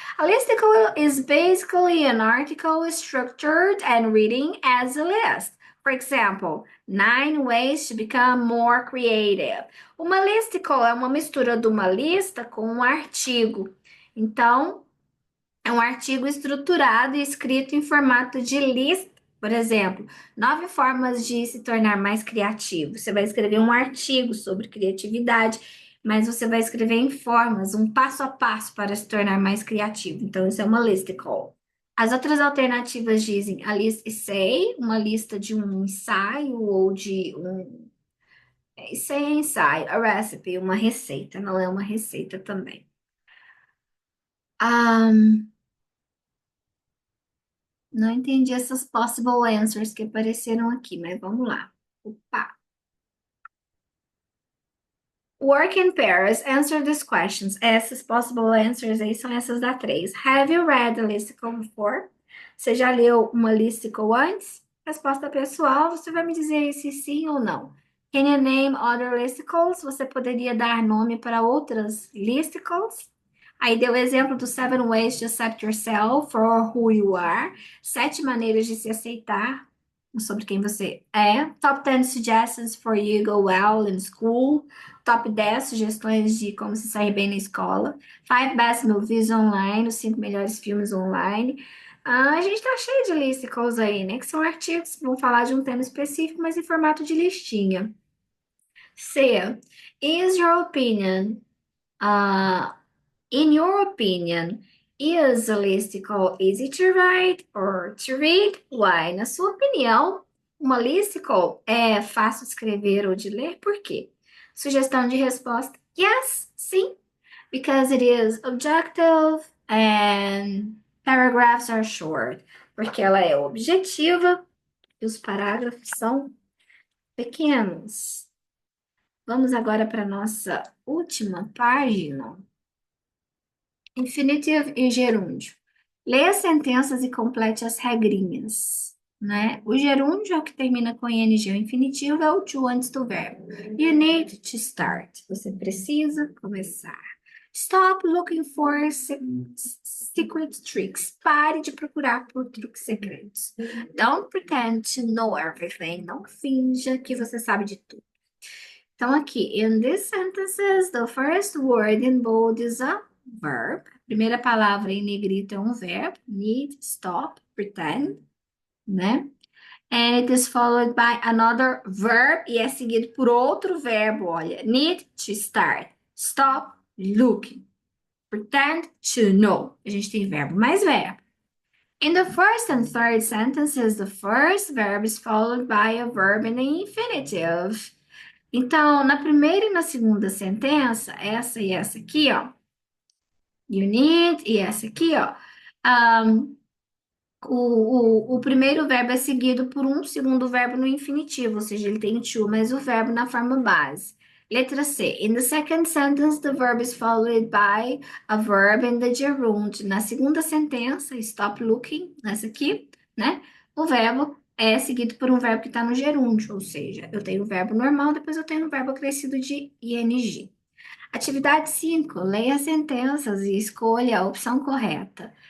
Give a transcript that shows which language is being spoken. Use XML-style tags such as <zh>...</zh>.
<en>A listicle is basically an article structured and reading as a list. For example, 9 ways to become more creative.</en> <pt>Uma listicle é uma mistura de uma lista com um artigo. Então, é um artigo estruturado e escrito em formato de lista. Por exemplo, 9 formas de se tornar mais criativo. Você vai escrever um artigo sobre criatividade, mas você vai escrever em formas, um passo a passo para se tornar mais criativo. Então, isso é uma listicle. As outras alternativas dizem</pt> <en>a list essay,</en> <pt>uma lista de um ensaio ou de um essay é ensaio,</pt> <en>a recipe,</en> <pt>uma receita, não é uma receita também. Não entendi essas</pt> <en>possible answers</en> <pt>que apareceram aqui, mas vamos lá. Opa.</pt> <en>Work in pairs. Answer these questions.</en> <pt>Essas possible answers aí são essas da 3.</pt> <en>Have you read a listicle before?</en> <pt>Você já leu uma listicle antes? Resposta pessoal, você vai me dizer se sim ou não.</pt> <en>Can you name other listicles?</en> <pt>Você poderia dar nome para outras listicles? Aí deu o exemplo do</pt> <en>7 ways to accept yourself for who you are.</en> <pt>7 maneiras de se aceitar sobre quem você é.</pt> <en>Top 10 suggestions for you go well in school.</en> <pt>Top 10 sugestões de como se sair bem na escola.</pt> <en>5 best movies online,</en> <pt>os 5 melhores filmes online. A gente tá cheio de listicles aí, né? Que são artigos que vão falar de um tema específico, mas em formato de listinha. C.</pt> <en>Is your opinion, in your opinion, is a listicle easy to write or to read? Why?</en> <pt>Na sua opinião, uma listicle é fácil de escrever ou de ler? Por quê? Sugestão de resposta:</pt> <en>yes,</en> <pt>sim,</pt> <en>because it is objective and paragraphs are short.</en> <pt>Porque ela é objetiva e os parágrafos são Pequenos, vamos agora para a nossa última página. Infinitive e gerúndio. Leia as sentenças e complete as regrinhas, né? O gerúndio é o que termina com ing, o infinitivo é o to antes do verbo.</pt> <en>You need to start.</en> <pt>Você precisa começar.</pt> <en>Stop looking for secret tricks.</en> <pt>Pare de procurar por truques secretos.</pt> <en>Don't pretend to know everything.</en> <pt>Não finja que você sabe de tudo. Então, aqui,</pt> <en>in these sentences, the first word in bold is a verb.</en> <pt>A primeira palavra em negrito é um verbo. Need, stop, pretend, né?</pt> <en>And it is followed by another verb</en> <pt>e é seguido por outro verbo, olha.</pt> <en>Need to start. Stop looking. Pretend to know.</en> <pt>A gente tem verbo mais verbo.</pt> <en>In the first and third sentences, the first verb is followed by a verb in the infinitive.</en> <pt>Então, na primeira e na segunda sentença, essa e essa aqui, ó.</pt> <en>You need</en> <pt>e essa aqui, ó. O primeiro verbo é seguido por um segundo verbo no infinitivo, ou seja, ele tem to, mas o verbo na forma base. Letra C.</pt> <en>In the second sentence, the verb is followed by a verb in the gerund.</en> <pt>Na segunda sentença,</pt> <en>stop looking,</en> <pt>nessa aqui, né? O verbo é seguido por um verbo que está no gerúndio, ou seja, eu tenho o verbo normal, depois eu tenho o verbo acrescido de ing. Atividade 5. Leia as sentenças e escolha a opção correta.</pt>